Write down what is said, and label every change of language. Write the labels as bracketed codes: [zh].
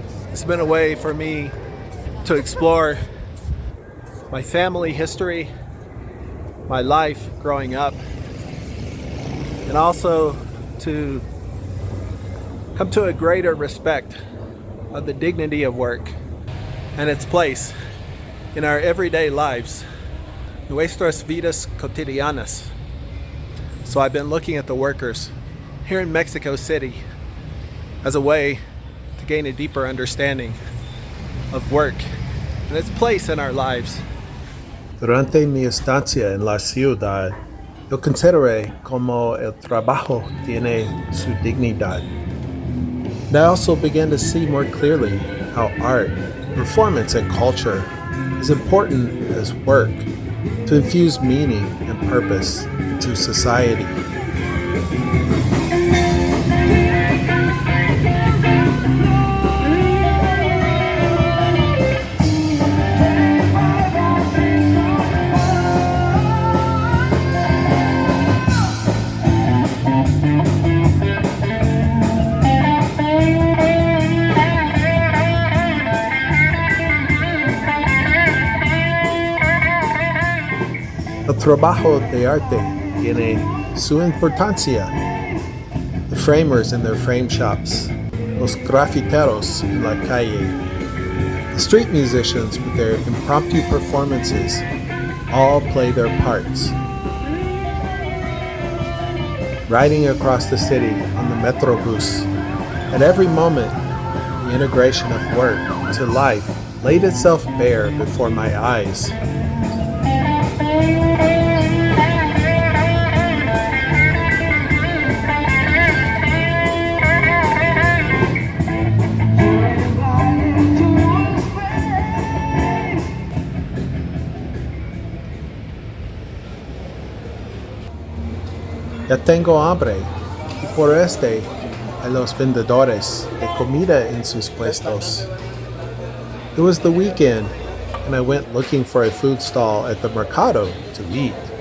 [en] It's been a way for me to explore my family history, my life growing up, and also to come to a greater respect of the dignity of work and its place in our everyday lives, [es] nuestras vidas cotidianas. [en] So I've been looking at the workers here in Mexico City as a way to gain a deeper understanding of work and its place in our lives. [es] Durante mi estancia en la ciudad, yo consideré cómo el trabajo tiene su dignidad. [en] And I also began to see more clearly how art, performance, and culture is important as work to infuse meaning and purpose into society. [es] El trabajo de arte tiene su importancia. [en] The framers in their frame shops, [es] los grafiteros en la calle, [en] the street musicians with their impromptu performances all play their parts. Riding across the city on the Metrobus, at every moment, the integration of work to life laid itself bare before my eyes. [es] Ya tengo hambre, y por este hay los vendedores de comida en sus puestos. [en] It was the weekend, and I went looking for a food stall at the mercado to eat.